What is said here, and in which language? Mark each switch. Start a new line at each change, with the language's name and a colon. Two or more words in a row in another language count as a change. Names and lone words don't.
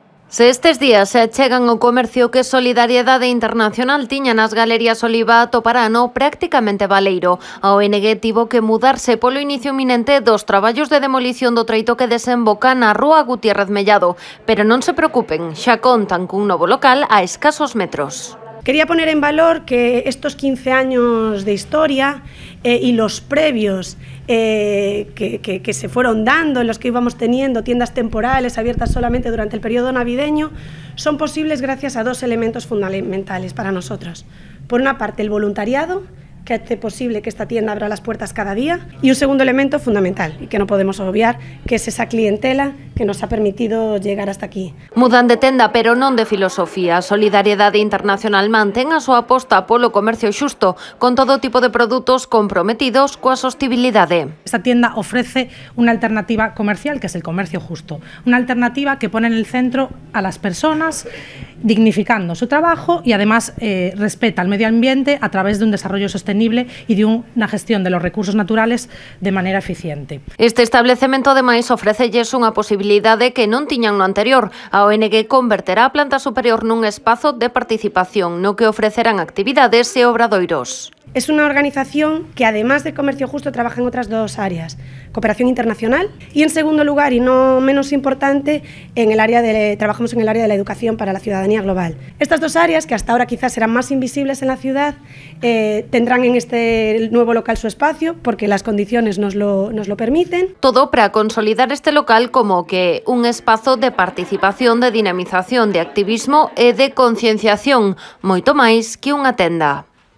Galician: Se estes días se achegan ao comercio que Solidariedade Internacional tiña nas Galerías Oliva atoparano prácticamente baleiro. A ONG tivo que mudarse polo inicio inminente dos traballos de demolición do treito que desemboca na Rúa Gutiérrez Mellado. Pero non se preocupen, xa contan cun novo local a escasos metros.
Spanish: Quería poner en valor que estos 15 años de historia y los previos que se fueron dando, en los que íbamos teniendo tiendas temporales abiertas solamente durante el periodo navideño, son posibles gracias a dos elementos fundamentales para nosotros. Por una parte, el voluntariado, que hace posible que esta tienda abra las puertas cada día, y un segundo elemento fundamental, y que no podemos obviar, que es esa clientela que nos ha permitido llegar hasta aquí.
Galician: Mudan de tenda, pero non de filosofía. Solidariedade Internacional mantén a súa aposta polo comercio xusto, con todo tipo de produtos comprometidos coa sostibilidade.
Spanish: Esta tienda ofrece una alternativa comercial, que es el comercio justo, una alternativa que pone en el centro a las personas, dignificando su trabajo y además respeta al medio ambiente a través de un desarrollo sostenible y de una gestión de los recursos naturales de manera eficiente.
Galician: Este establecemento ademais ofrecelles unha posibilidade que non tiñan no anterior. A ONG converterá a planta superior nun espazo de participación no que ofrecerán actividades e obradoiros.
Spanish: Es una organización que, además de comercio justo, trabaja en otras dos áreas: cooperación internacional y, en segundo lugar, y no menos importante, trabajamos en el área de la educación para la ciudadanía global. Estas dos áreas, que hasta ahora quizás eran más invisibles en la ciudad, tendrán en este nuevo local su espacio, porque las condiciones nos lo permiten.
Galician: Todo para consolidar este local como que un espazo de participación, de dinamización, de activismo e de concienciación, moito máis que unha tenda.